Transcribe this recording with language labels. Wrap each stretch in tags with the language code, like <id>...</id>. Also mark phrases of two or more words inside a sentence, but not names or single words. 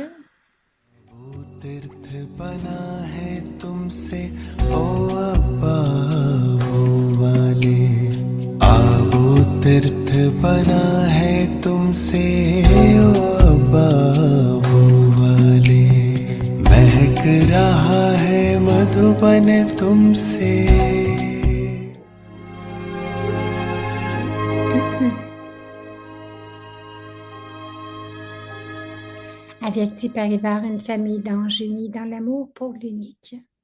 <hi>वो तीर्थ बना है तुमसे ओ अब्बा वो वाले आबो तीर्थ बना है तुमसे ओ अब्बा वो वाले महक रहा है मधुबन तुमसे</hi> <fr>Avyakti Parivar, une famille d'anges unis dans l'amour pour l'unique.</fr>